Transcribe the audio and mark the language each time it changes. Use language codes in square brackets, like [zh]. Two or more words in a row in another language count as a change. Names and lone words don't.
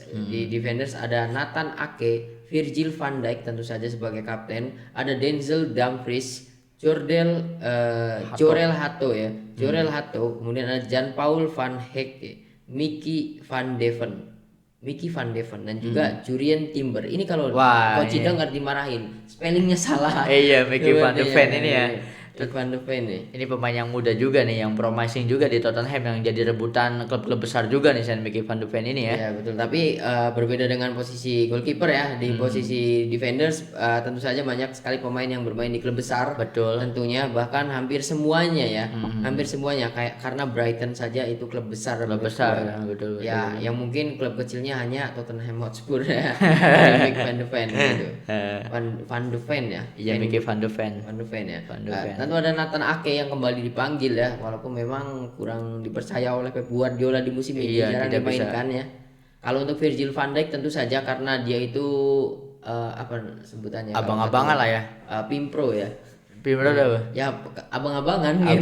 [id] Di defenders ada Nathan Ake, Virgil van Dijk tentu saja sebagai kapten, ada Denzel Dumfries, Jorel Hato ya, Jorel Hato, kemudian ada Jan Paul van Hecke, Mickey van Deven dan juga Jurien Timber. Ini kalau Coach Ida nggak dimarahin, spellingnya salah. Iya, Mickey van de Ven ini ya. Van de Ven nih. Ini pemain yang muda juga nih, yang promising juga di Tottenham, yang jadi rebutan klub-klub besar juga nih Sen, Mickey van de Ven ini ya. Iya betul, tapi berbeda dengan posisi goalkeeper ya. Di posisi defenders tentu saja banyak sekali pemain yang bermain di klub besar. Betul. Tentunya bahkan hampir semuanya ya. Hampir semuanya kayak karena Brighton saja itu klub besar. Klub besar ya, betul. Ya, yang mungkin klub kecilnya hanya Tottenham Hotspur ya. Mickey van de Ven gitu. Van de Ven ya. Iya, Mickey van de Ven. Van de Ven ya. Van de Ven. Satu ada Nathan Ake yang kembali dipanggil ya, walaupun memang kurang dipercaya oleh Pep Guardiola di musim ini, Iya, jarang tidak bisa. dimainkan ya. Kalau untuk Virgil van Dijk tentu saja karena dia itu apa sebutannya kalau Abang-abangan katanya, lah ya. Pimpro ya. Pimpro apa? Ya abang-abangan gitu.